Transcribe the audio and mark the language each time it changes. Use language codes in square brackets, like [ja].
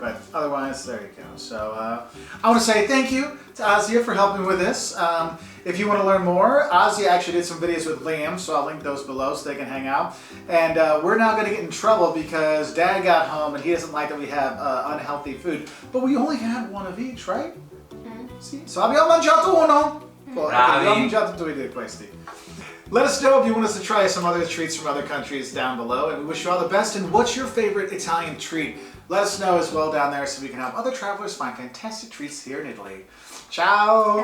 [en] But otherwise, there you go. So I want to say thank you to Asia for helping with this. If you want to learn more, Asia actually did some videos with Liam, so I'll link those below so they can hang out. And we're now going to get in trouble because Dad got home and he doesn't like that we have unhealthy food. But we only had one of each, right? [it] Sì. So abbiamo mangiato uno. Abbiamo mangiato due di questi. [en] Let us know if you want us to try some other treats from other countries down below, and we wish you all the best. And what's your favorite Italian treat? Let us know as well down there so we can help other travelers find fantastic treats here in Italy. Ciao!